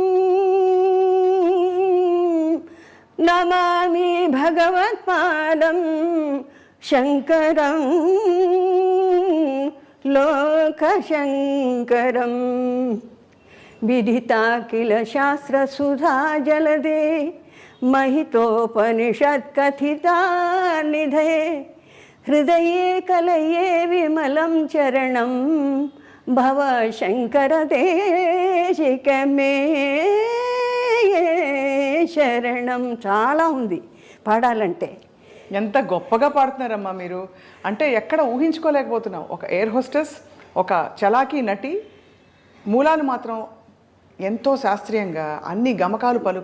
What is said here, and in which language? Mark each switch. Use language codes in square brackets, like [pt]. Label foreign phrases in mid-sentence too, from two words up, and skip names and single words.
[sa] నమామి భగవత్పాదం శంకరం లోకశంకరం విదితా కిల శాస్త్రసుధా జలదే महितोपनिषत्कथिता निधे हृदये कलये विमलं चरणं भव शङ्करदेशिक मे శరణం. [te] చాలా ఉంది పాడాలంటే. ఎంత గొప్పగా పాడుతున్నారమ్మా మీరు. అంటే ఎక్కడ ఊహించుకోలేకపోతున్నాం. ఒక ఎయిర్ హోస్టెస్, ఒక చలాకీ నటి, మూలాలు మాత్రం ఎంతో శాస్త్రీయంగా అన్ని గమకాలు పలుకు.